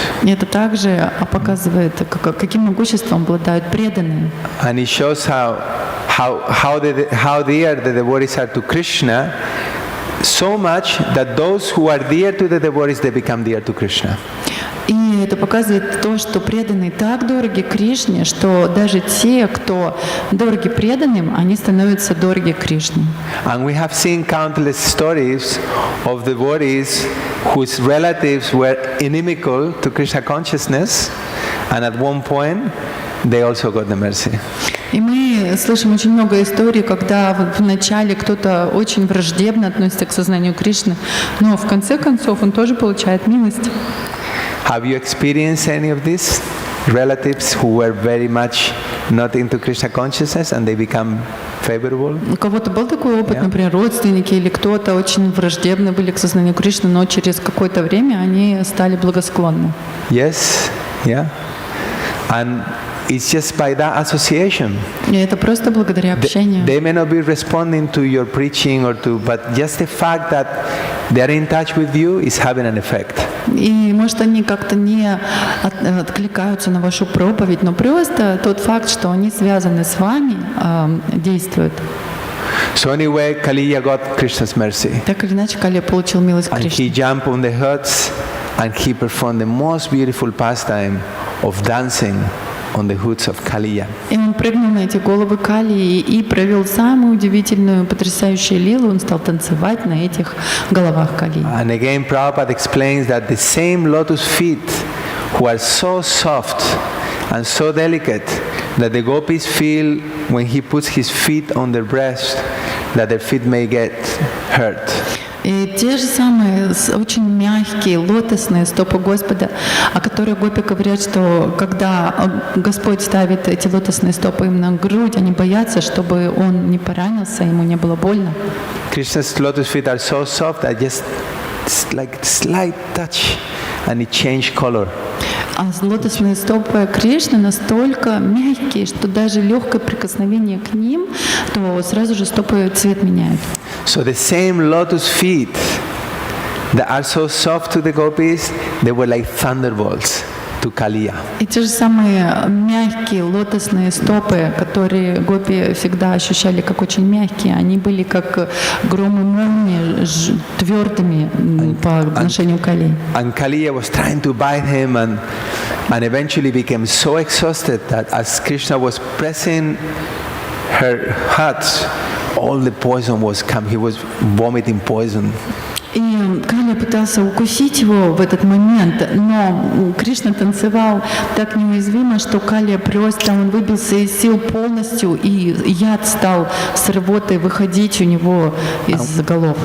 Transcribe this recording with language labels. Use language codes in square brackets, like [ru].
[ru] И это также показывает, каким могуществом обладают преданные. [en] And it shows how dear the devotees are to Krishna, so much that those who are dear to the devotees, they become dear to Krishna. [ru] И это показывает то, что преданные так дороги Кришне, что даже те, кто дороги преданным, они становятся дороги Кришне. [en] And we have seen countless stories of devotees whose relatives were inimical to Krishna consciousness, and at one point they also got the mercy. [ru] И мы слышим очень много историй, когда вначале кто-то очень враждебно относится к сознанию Кришны, но в конце концов он тоже получает милость. [en] Have you experienced any of these relatives who were very much not into Krishna consciousness and they become favorable? [ru] У кого-то был такой опыт, например, родственники или кто-то очень враждебны были к сознанию Кришны, но через какое-то время они стали благосклонны. [en] Yes, yeah. And it's just by that association. [ru] И это просто благодаря общению. [en] They may not be responding to your preaching but just the fact that they are in touch with you is having an effect. [ru] И может они как-то не откликаются на вашу проповедь, но просто тот факт, что они связаны с вами, действует. [en] So anyway, Kaliya got Krishna's mercy. [ru] Так или иначе, Кали получил милость [en] And [ru] Кришны. [en] he jumped on the huts and he performed the most beautiful pastime of dancing on the hoods of Kaliya. [ru] И он прыгнул на эти головы Калии и провел самую удивительную, потрясающую лилу. Он стал танцевать на этих головах Калии. [en] And again, Prabhupada explains that the same lotus feet who are so soft and so delicate that the gopis feel when he puts his feet on their breast that their feet may get hurt. [ru] И те же самые очень мягкие лотосные стопы Господа, о которых гопи говорят, что когда Господь ставит эти лотосные стопы им на грудь, они боятся, чтобы он не поранился, ему не было больно. [en] Krishna's lotus feet are so soft that just like slight touch and it change color. [ru] А лотосные стопы Кришны настолько мягкие, что даже легкое прикосновение к ним, то сразу же стопы цвет меняют. [en] So the same lotus feet that are so soft to the gopis, they were like thunderbolts to Kaliya. [ru] И те же самые мягкие лотосные стопы, которые гопи всегда ощущали как очень мягкие, они были как гром и молнии, твердыми по отношению к Кали. [en] And Kaliya was trying to bite him and eventually became so exhausted that as Krishna was pressing her heart, all the poison was coming. He was vomiting poison. [ru] И Кали пытался укусить его в этот момент, но Кришна танцевал так неуязвимо, что Кали просто, он выбился из сил полностью, и яд стал с рвотой выходить у него из голов.